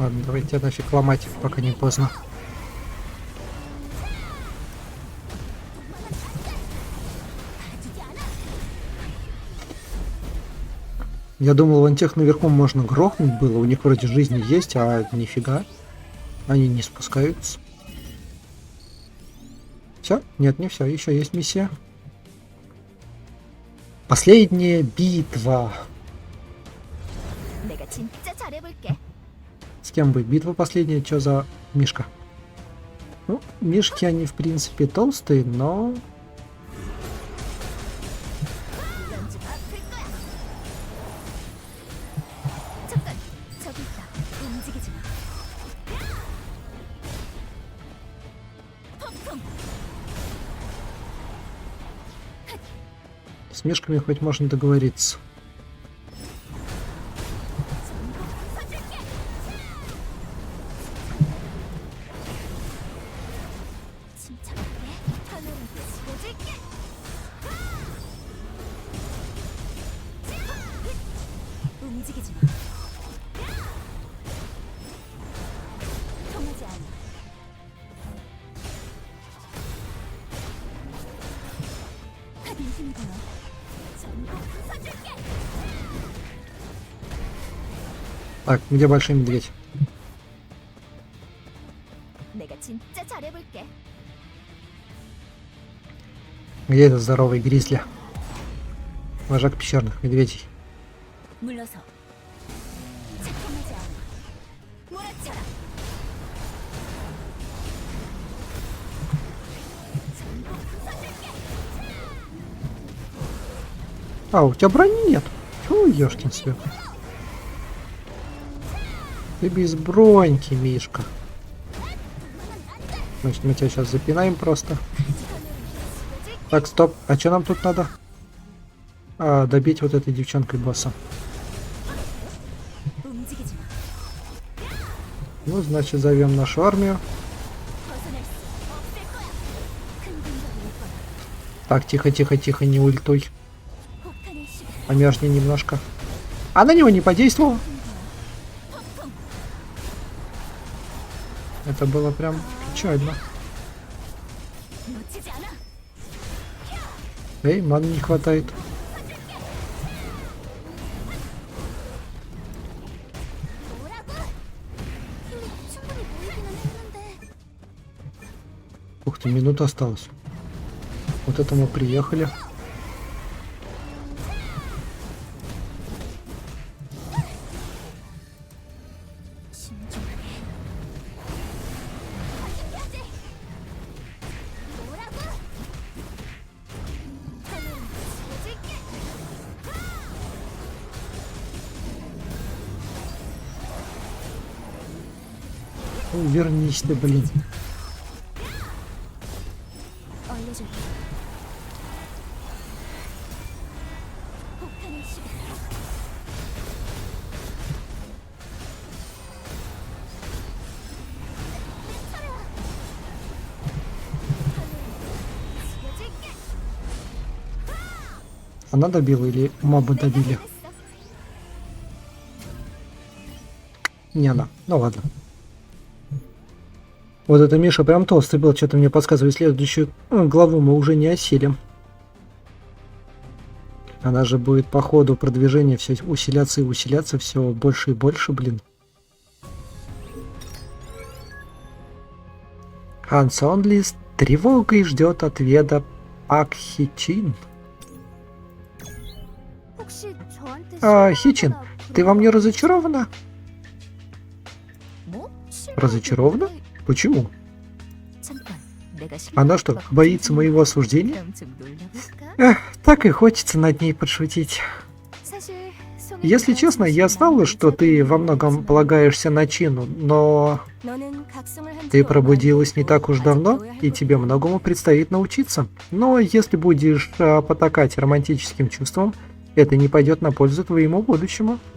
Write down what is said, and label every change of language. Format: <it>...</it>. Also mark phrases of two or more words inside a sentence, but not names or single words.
<ru>Ладно, давайте нафиг ломать, пока не поздно. Я думал, вон тех наверху можно грохнуть было, у них вроде жизни есть, а нифига. Они не спускаются. Все? Нет, не все, еще есть миссия. Последняя битва.</ru> <ko>내가 진짜 잘해볼게.</ko> <ru>С кем будет битва последняя? Что за мишка? Ну, мишки они в принципе толстые, но...</ru> <ko>이건 좀 아플 거야. 잠깐, 저기 있다. 움직이지 마. 폭풍.</ko> <ru>С мишками хоть можно договориться.</ru> <ko>침착하게 하늘을 지워줄게. 움직이지 마. 통하지 않아. 빈틈이 보여. 전부 부숴줄게.</ko> <ru>Так, где большой медведь?</ru> <ko>내가 진짜 잘해볼게.</ko> <ru>Где этот здоровый гризли? Вожак пещерных медведей.</ru> <ko>물러서. 착함하지 않아. 몰아쳐라. 전부 부숴줄게.</ko> <ru>А, у тебя брони нет. Фу, ёшкин свет. Ты без броньки, Мишка. Значит, мы тебя сейчас запинаем просто. Так, стоп. А что нам тут надо? А, добить вот этой девчонкой босса.</ru> <ko>움직이지 마.</ko> <ru>Ну, значит, зовем нашу армию.</ru> <ko>벗어날 수 없을 거야. 큰 공격이 올 거야.</ko> <ru>Так, тихо, тихо, тихо, не ультуй.</ru> <ko>폭탄의 시간.</ko> <ru>Помяжни немножко. А на него не подействовал. Это было прям печально.</ru> <ko>놓치지 않아.</ko> <ru>Эй, маны не хватает.</ru> <ko>뭐라고? 힘이 충분히 모이기는 했는데.</ko> <ru>Ух ты, минута осталась. Вот это мы приехали.</ru> <ko>신중하게. 해야지. 뭐라고? 하늘은 지워줄게.</ko> <ru>Ну, вернись ты, блин.</ru> <ko>알려줄게. 폭탄의 시간. 지워줄게.</ko> <ru>Она добила или моба добили?</ru> <ko>잘했어.</ko> <ru>Не она. Ну ладно. Вот это Миша прям толстый был, что-то мне подсказывает. Следующую главу мы уже не осилим. Она же будет по ходу продвижения все усиляться и усиляться все больше и больше, блин. Хан Сонли с тревогой ждет ответа Пак Хичин.</ru> <ko>혹시 저한테</ko> <ru>Хичин, ты во мне разочарована?</ru> <ko>뭐?</ko> <ru>Разочарована? Почему?</ru> <ko>잠깐. 내가</ko> <ru>Она что, боится моего осуждения?</ru> <ko>그럼 좀 놀려볼까?</ko> <ru>Эх, так и хочется над ней подшутить.</ru> <ko>사실</ko> <ru>Если честно, я знала, что ты во многом полагаешься на Чину, но ты пробудилась не так уж давно, и тебе многому предстоит научиться. Но если будешь потакать романтическим чувствам, это не пойдет на пользу твоему будущему.</ru>